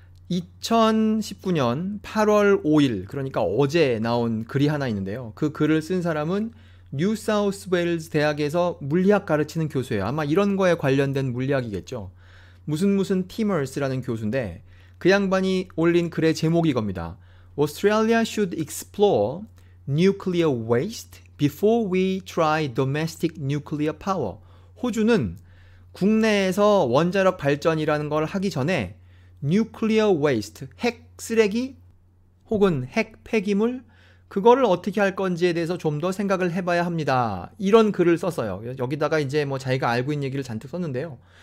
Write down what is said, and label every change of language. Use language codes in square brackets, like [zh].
[ko] 2019년 8월 5일 그러니까 어제 나온 글이 하나 있는데요. 그 글을 쓴 사람은 뉴사우스웨일즈 대학에서 물리학 가르치는 교수예요. 아마 이런 거에 관련된 물리학이겠죠. 무슨 티머스라는 교수인데 그 양반이 올린 글의 제목이 이겁니다. [en] Australia should explore nuclear waste before we try domestic nuclear power. [ko] 호주는 국내에서 원자력 발전이라는 걸 하기 전에 nuclear waste, 핵 쓰레기 혹은 핵 폐기물 그거를 어떻게 할 건지에 대해서 좀 더 생각을 해봐야 합니다. 이런 글을 썼어요. 여기다가 이제 뭐 자기가 알고 있는 얘기를 잔뜩 썼는데요.